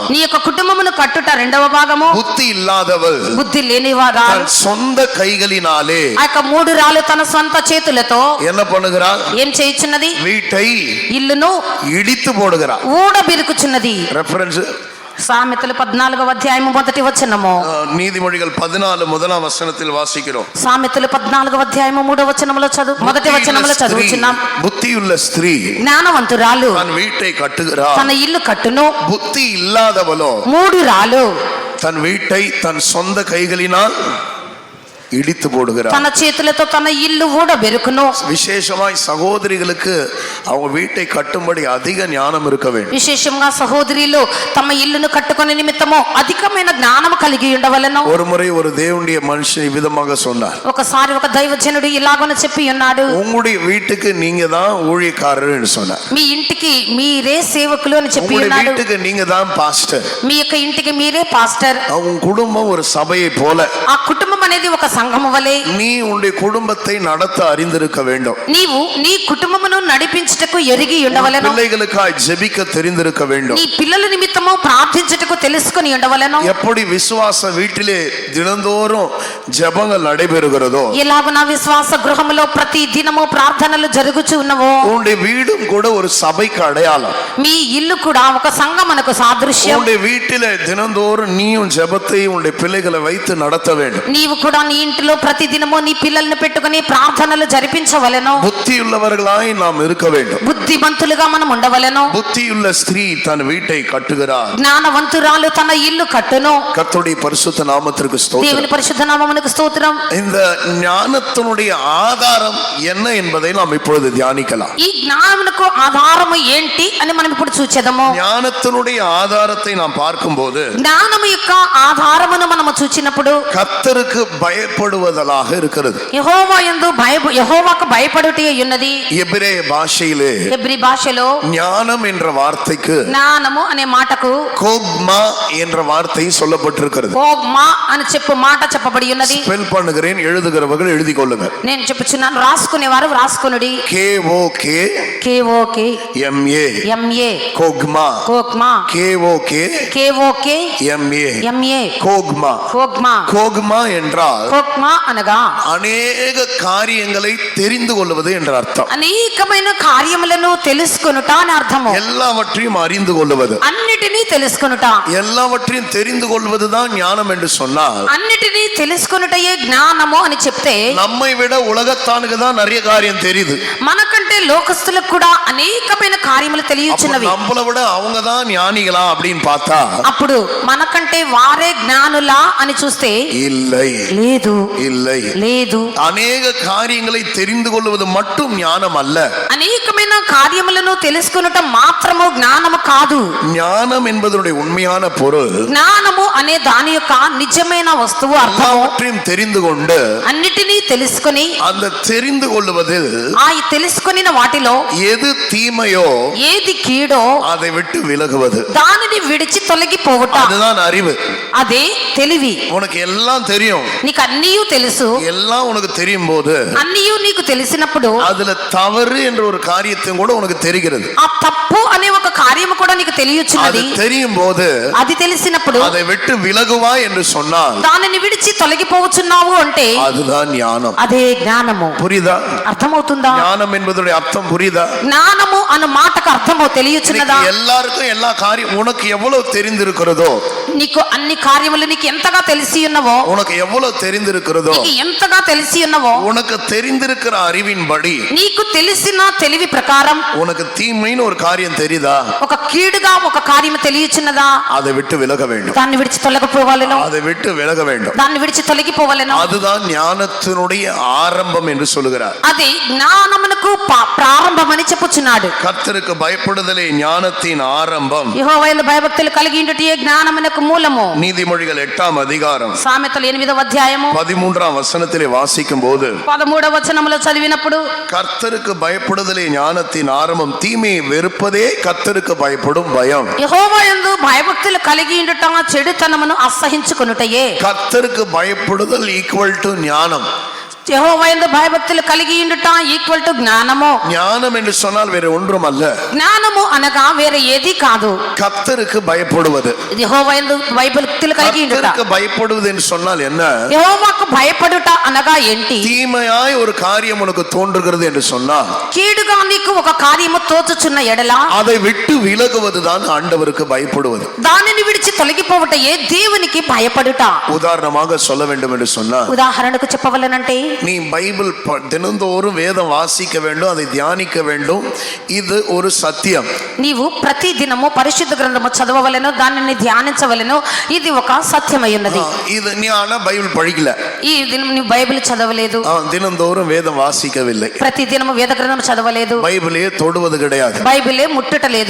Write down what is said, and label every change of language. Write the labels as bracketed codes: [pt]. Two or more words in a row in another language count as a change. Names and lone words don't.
[te] నీ యొక్క కుటుంబమును కట్టుట రెండవ భాగము. [ta] புத்தி இல்லாதவள் [te] బుద్ధి లేని వారు [ta] தன் சொந்த கைகளினாலே [te] ఆ యొక్క మూడు రాళ్ళు తన సొంత చేతులతో [ta] என்ன பண்ணுகிறாள்? [te] ఏం చేయుచున్నది? [ta] வீட்டை [te] ఇల్లును [ta] இடித்து போடுகிறாள். [te] ఊడబిరుకుచున్నది. [ta] ரெஃபரன்ஸ் [te] సామెతలు 14వ అధ్యాయము మొదటి వచనము. [ta] நீதிமொழிகள் 14 முதலாம் வசனத்தில் வாசிக்கிறோம். [te] సామెతలు 14వ అధ్యాయము 3వ వచనములో మొదటి వచనములో చదువుచున్నాం. [ta] புத்தியுள்ள ஸ்திரீ [te] జ్ఞానవంతురాలు [ta] தன் வீட்டை கட்டுகிறாள். [te] తన ఇల్లు కట్టును. [ta] புத்தி இல்லாதவளோ [te] మూడు రాళ్ళు [ta] தன் வீட்டை தன் சொந்த கைகளினால் இடித்து போடுகிறார். [te] తన చేతులతో తన ఇల్లు ఊడబెరుకును. [ta] விசேஷமாய் சகோதரிகளுக்கு அவங்க வீட்டை கட்டும்படி அதிக ஞானம் இருக்க வேண்டும். [te] విశేషంగా సహోదరులు తమ ఇల్లును కట్టుకునే నిమిత్తము అధికమైన జ్ఞానము కలిగి ఉండవలెను. [ta] ஒரு முறை ஒரு தேவனுடைய மனுஷன் விதமாக சொன்னார். [te] ఒకసారి ఒక దైవజనుడు ఇలాగని చెప్పి ఉన్నాడు, [ta] உங்களுடைய வீட்டுக்கு நீங்க தான் ஊழியக்காரர் என்று சொன்னார். [te] మీ ఇంటికి మీరే సేవకులు అని చెప్పి [ta] உங்களுடைய [te] ఉన్నాడు. [ta] வீட்டுக்கு நீங்க தான் பாஸ்டர். [te] మీ యొక్క ఇంటికి మీరే పాస్టర్. [ta] உங்க குடும்பம் ஒரு சபையை போல. [te] ఆ కుటుంబం అనేది ఒక సంఘము వలె. [ta] நீ உன்னுடைய குடும்பத்தை நடத்த அறிந்திருக்க வேண்டும். [te] నీవు నీ కుటుంబమును నడిపించుటకు ఎరిగి ఉండవలెను. [ta] பிள்ளைகளுக்காய் ஜெபிக்க தெரிந்திருக்க வேண்டும். [te] నీ పిల్లల నిమిత్తము ప్రార్థించుటకు తెలుసుకొని ఉండవలెను. [ta] எப்படி விசுவாச வீட்டிலே தினந்தோறும் ஜெபங்கள் நடைபெறுகிறதோ [te] ఎలాగున విశ్వాస గృహములో ప్రతి దినము ప్రార్థనలు జరుగుచు ఉన్నవో [ta] உன்னுடைய வீடும் கூட ஒரு சபைக்கு அடையாளம். [te] మీ ఇల్లు కూడా ఒక సంఘమునకు సాదృశ్యం. [ta] உன்னுடைய வீட்டிலே தினந்தோறும் நீயும் ஜெபத்தை உன்னுடைய பிள்ளைகளை வைத்து நடத்த வேண்டும். [te] నీవు కూడా నీ ఇంటిలో ప్రతి దినము నీ పిల్లల్ని పెట్టుకుని ప్రార్థనలు జరిపించవలెను. [ta] புத்தியுள்ளவர்களாய் நாம் இருக்க வேண்டும். [te] బుద్ధిమంతులుగా మనం ఉండవలెను. [ta] புத்தியுள்ள ஸ்திரீ தன் வீட்டை கட்டுகிறார். [te] జ్ఞానవంతురాలు తన ఇల్లు కట్టును. [ta] கர்த்தருடைய பரிசுத்த நாமத்திற்கு ஸ்தோத்திரம். [te] దేవుని పరిశుద్ధ నామమునకు స్తోత్రం. [ta] இந்த ஞானத்தினுடைய ஆதாரம் என்ன என்பதை நாம் இப்பொழுது தியானிக்கலாம். [te] ఈ జ్ఞానమునకు ఆధారము ఏంటి అని మనం ఇప్పుడు చూచెదము. [ta] ஞானத்தினுடைய ஆதாரத்தை நாம் பார்க்கும்போது [te] జ్ఞానము యొక్క ఆధారమును మనము చూచినప్పుడు [ta] கர்த்தருக்கு பயப்படுவதாக இருக்கிறது. [te] యెహోవాకు భయపడుటే ఉన్నది. [ta] எபிரேய பாஷையிலே [te] హెబ్రీ భాషలో [ta] ஞானம் என்ற வார்த்தைக்கு [te] జ్ఞానము అనే మాటకు [ta] கோக்மா என்ற வார்த்தை சொல்லப்பட்டிருக்கிறது. [te] కోగ్మా అని చెప్పు మాట చెప్పబడి ఉన్నది. [ta] ஸ்பெல் பண்ணுகிறேன், எழுதுகிறவர்கள் எழுதிக் கொள்ளுங்கள். [te] నేను చెప్పుచున్నాను, రాసుకునేవారు రాసుకొనుడి. KOK KOK MA MA [ta] கோக்மா [te] కోగ్మా KOK KOK MA MA [ta] கோக்மா. [te] కోగ్మా. [ta] கோக்மா என்றால் [te] కోగ్మా అనగా [ta] அநேக காரியங்களை தெரிந்து கொள்வது என்ற அர்த்தம். [te] అనేకమైన కార్యములను తెలుసుకొనుట అని అర్థము. [ta] எல்லாவற்றையும் அறிந்து கொள்வது, [te] అన్నిటినీ తెలుసుకొనుట, [ta] எல்லாவற்றையும் தெரிந்து கொள்வதுதான் ஞானம் என்று சொன்னால், [te] అన్నిటినీ తెలుసుకొనుటయే జ్ఞానము అని చెప్తే [ta] நம்மை விட உலகத்தானுக்கு தான் நிறைய காரியம் தெரியுது. [te] మనకంటే లోకస్తులకు కూడా అనేకమైన కార్యములు తెలియచున్నవి. [ta] நம்மளை விட அவங்க தான் ஞானிகளா அப்படின்னு பார்த்தா [te] అప్పుడు మనకంటే వారే జ్ఞానులా అని చూస్తే [ta] இல்லை [te] లేదు [ta] இல்லை. [te] లేదు. [ta] அநேக காரியங்களை தெரிந்து கொள்வது மட்டும் ஞானம் அல்ல. [te] అనేకమైన కార్యములను తెలుసుకొనుట మాత్రము జ్ఞానము కాదు. [ta] ஞானம் என்பதனுடைய உண்மையான பொருள் [te] జ్ఞానము అనే దాని యొక్క నిజమైన వస్తువు అర్థము [ta] எல்லாவற்றையும் தெரிந்து கொண்டு [te] అన్నిటినీ తెలుసుకొని [ta] அந்த தெரிந்து கொள்வது [te] ఆ తెలుసుకొనిన వాటిలో [ta] எது தீமையோ [te] ఏది కీడో [ta] அதை விட்டு விலகுவது, [te] దానిని విడిచి తొలగిపోవుట, [ta] அதுதான் அறிவு. [te] అదే తెలివి. [ta] உனக்கு எல்லாம் தெரியும், [te] నీకు అన్నీయు తెలుసు. [ta] எல்லாம் உனக்கு தெரியும் போது [te] అన్నీయు నీకు తెలిసినప్పుడు [ta] அதுல தவறு என்ற ஒரு காரியத்தையும் கூட உனக்கு தெரிகிறது. [te] ఆ తప్పు అనే ఒక కార్యము కూడా నీకు [ta] அது [te] తెలియచున్నది. [ta] தெரியும் போது [te] అది తెలిసినప్పుడు [ta] அதை விட்டு விலகுவா என்று சொன்னால் [te] దానిని విడిచి తొలగిపోవచ్చున్నావు అంటే [ta] அதுதான் ஞானம். [te] అదే జ్ఞానము. [ta] புரியுதா? [te] అర్థమవుతుందా? [ta] ஞானம் என்பதுடைய அர்த்தம் புரியுதா? [te] జ్ఞానము అన్న మాటకు అర్థము తెలియచున్నదా? [ta] இன்னைக்கு எல்லாருக்கும் எல்லா காரியம் உனக்கு எவ்வளவு தெரிந்திருக்கிறதோ, [te] నీకు అన్ని కార్యములు నీకు ఎంతగా తెలిసి ఉన్నవో, [ta] உனக்கு எவ்வளவு தெரிந்திருக்கிறதோ, [te] నీకు ఎంతగా తెలిసి ఉన్నవో, [ta] உனக்கு தெரிந்திருக்கிற அறிவின்படி [te] నీకు తెలిసిన తెలివి ప్రకారం [ta] உனக்கு தீமைன்னு ஒரு காரியம் தெரியுதா? [te] ఒక కీడుగా ఒక కార్యము తెలియచున్నదా? [ta] அதை விட்டு விலக வேண்டும். [te] దాన్ని విడిచి తొలగిపోవాలను. [ta] அதை விட்டு விலக வேண்டும். [te] దాన్ని విడిచి తొలగిపోవాలను. [ta] அதுதான் ஞானத்தினுடைய ஆரம்பம் என்று சொல்லுகிறார். [te] అది జ్ఞానమునకు ప్రారంభమని చెప్పుచున్నాడు. [ta] கர்த்தருக்கு பயப்படுதலே ஞானத்தின் ஆரம்பம். [te] యెహోవాయందు భయభక్తులు కలిగి ఉండుటయే జ్ఞానమునకు మూలము. [ta] நீதிமொழிகள் 8ஆம் அதிகாரம் [te] సామెతలు 8వ అధ్యాయము [ta] 13ஆம் வசனத்திலே வாசிக்கும் போது [te] 13వ వచనములో చదివినప్పుడు [ta] கர்த்தருக்கு பயப்படுதலே ஞானத்தின் ஆரம்பம், தீமையை வெறுப்பதே கர்த்தருக்கு பயப்படும் பயம். [te] యెహోవాయందు భయభక్తులు కలిగి ఉండుట చెడుతనమును అసహించుకొనుటయే. [ta] கர்த்தருக்கு பயப்படுதல் [en] equal to [ta] ஞானம். [te] యెహోవాయందు భయభక్తులు కలిగి ఉండుట [en] equal to [te] జ్ఞానము. [ta] ஞானம் என்று சொன்னால் வேற ஒன்றும் அல்ல, [te] జ్ఞానము అనగా వేరే ఏది కాదు. [ta] கர்த்தருக்கு பயப்படுவது. [te] యెహోవాయందు భయభక్తులు కలిగి ఉండుట. [ta] கர்த்தருக்கு பயப்படுவது என்று சொன்னால் என்ன? [te] యెహోవాకు భయపడుట అనగా ఏంటి? [ta] தீமையாய் ஒரு காரியம் உனக்கு தோன்றுகிறது என்று சொன்னால் [te] కీడుగా నీకు ఒక కార్యము తోచుచున్న ఎడల [ta] அதை விட்டு விலகுவதுதான் ஆண்டவருக்கு பயப்படுவது. [te] దానిని విడిచి తొలగిపోవటయే దేవునికి భయపడుట. [ta] உதாரணமாக சொல்ல வேண்டும் என்று சொன்னால், [te] ఉదాహరణకు చెప్పవలనంటే [ta] நீ பைபிள் தினந்தோறும் வேதம் வாசிக்க வேண்டும், அதை தியானிக்க வேண்டும். இது ஒரு சத்தியம். [te] నీవు ప్రతి దినము పరిశుద్ధ గ్రంథము చదవవలెను, దానిని ధ్యానించవలెను. ఇది ఒక సత్యమై ఉన్నది. [ta] இது நீ ஆனா பைபிள் படிக்கல, [te] ఈ దినం నీవు బైబిల్ చదవలేదు, [ta] தினந்தோறும் வேதம் வாசிக்கவில்லை, [te] ప్రతి దినము వేద గ్రంథం చదవలేదు, [ta] பைபிளே தொடுவது கிடையாது. [te] బైబిలే ముట్టుటలేదు.